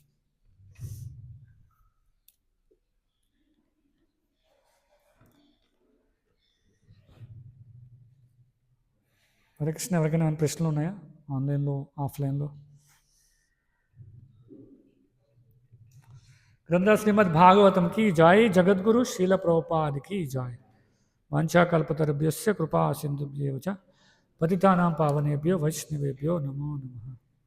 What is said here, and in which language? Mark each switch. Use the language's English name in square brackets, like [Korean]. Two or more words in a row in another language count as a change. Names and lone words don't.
[Telugu] హరే కృష్ణ. ఎవరికైనా ఏమైనా ప్రశ్నలు ఉన్నాయా ఆన్లైన్లో ఆఫ్లైన్లో? [Hindi] గ్రంథ శ్రీమద్ భాగవతం की जय, जगद्गुरु शील प्रभुपाद की जय. [Sanskrit] वाञ्छाकल्पतरुभ्यश्च कृपा सिन्धुभ्येव च पतितानां पावनेभ्यो वैष्णवेभ्यो नमो नमः.